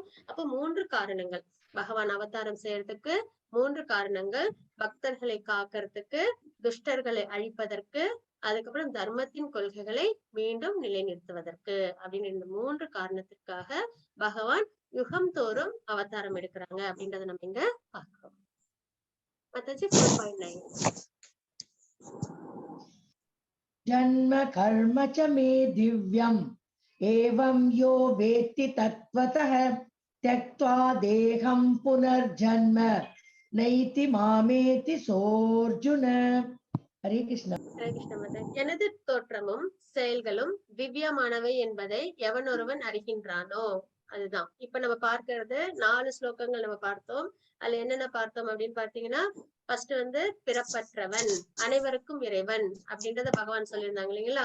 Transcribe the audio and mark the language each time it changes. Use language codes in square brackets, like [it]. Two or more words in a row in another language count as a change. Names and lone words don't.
[ta] அப்ப 3 காரணங்கள் பகவான் அவதாரம் செய்யறதுக்கு, 3 காரணங்கள் பக்தர்களை காக்கிறதுக்கு, துஷ்டர்களை அழிப்பதற்கு, அதுக்கப்புறம் தர்மத்தின் கொள்கைகளை மீண்டும் நிலைநிறுத்துவதற்கு அப்படின்னு இந்த 3 காரணத்திற்காக பகவான் யுகம் தோறும் அவதாரம் எடுக்கிறாங்க அப்படின்றத நம்ம இங்க பார்க்கிறோம். மாதாஜி 4.9. [sa] जन्म कर्म च मे दिव्यम् एवं यो वेत्ति तत्त्वतः त्यक्त्वा देहं पुनर्जन्म नैति मामेति सोऽर्जुन. हरे कृष्ण. हरे कृष्ण [ta] மாதாஜி. எனது தோற்றமும் செயல்களும் திவ்யமானவை என்பதை எவன் ஒருவன் அறிகின்றானோ, அதுதான் இப்ப நம்ம பார்க்கிறது. 4 ஸ்லோகங்கள் நம்ம பார்த்தோம். அதுல என்னென்ன பார்த்தோம் அப்படின்னு பாத்தீங்கன்னா, ஃபர்ஸ்ட் வந்து பிறப்பற்றவன், அனைவருக்கும் இறைவன் அப்படின்றத பகவான் சொல்லியிருந்தாங்க இல்லைங்களா?